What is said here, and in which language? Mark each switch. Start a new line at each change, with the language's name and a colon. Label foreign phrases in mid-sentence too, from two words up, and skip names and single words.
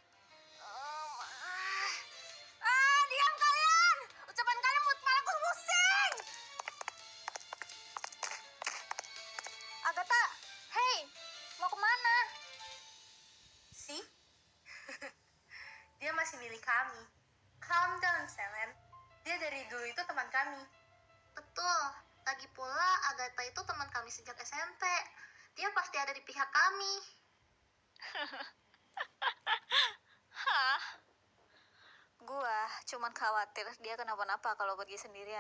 Indonesian: Diam kalian! Ucapan kalian buat kepalaku pusing! Agatha, hey, mau kemana? See? Dia masih milik kami.
English: Calm down, Selen.
Indonesian: Dia dari dulu itu teman kami. Betul. Lagi pula, Agatha itu teman kami sejak SMP. Dia pasti ada di pihak kami. Hah? Gua cuman khawatir dia kenapa-napa kalau pergi sendirian.